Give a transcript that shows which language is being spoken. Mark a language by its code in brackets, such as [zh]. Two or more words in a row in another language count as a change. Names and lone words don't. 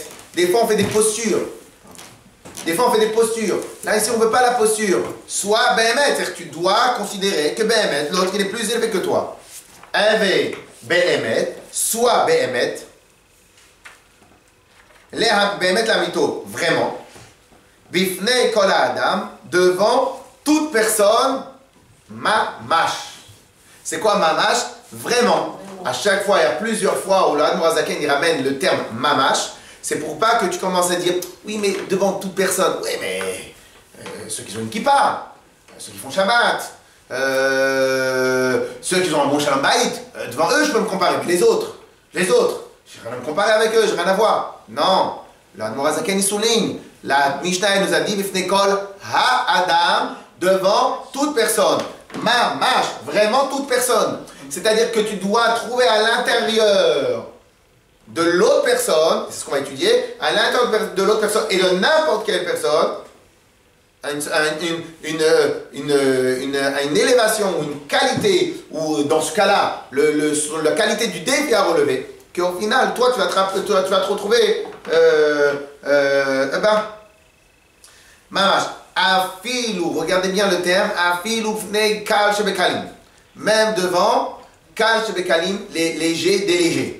[fr] Des fois on fait des postures. Là ici on ne veut pas la posture. Soit Be'emet, c'est-à-dire que tu dois considérer que Be'emet, l'autre il est plus élevé que toi. [he] הוי באמת, soit Be'emet. באמת לאמיתו, vraiment. בפני כל אדם, [fr] devant toute personne, mamash. C'est quoi mamash? Vraiment. À chaque fois, il y a plusieurs fois où l'Admor Zaken il ramène le terme mamash. C'est pour pas que tu commences à dire oui, mais devant toute personne. Oui, mais ceux qui ont une kippa, ceux qui font Shabbat, ceux qui ont un bon [he] שלום בית, [fr] devant eux, je peux me comparer. Mais les autres, j'ai rien à me comparer avec eux, j'ai rien à voir. Non. L'Admor Zaken il souligne. La Mishnah nous a dit [he] בפני כל האדם, [fr] devant toute personne. Mamash, vraiment toute personne. C'est-à-dire que tu dois trouver à l'intérieur de l'autre personne, c'est ce qu'on va étudier, à l'intérieur de l'autre personne et de n'importe quelle personne, une élévation ou une qualité, ou dans ce cas-là, la qualité du défi à relever, qu'au final, toi, tu vas te retrouver, [he] ממש, אפילו, [fr] regardez bien le terme, [he] אפילו בפני קל שבקלים, [fr] même devant [he] קל שבקלים, [fr] les légers des légers.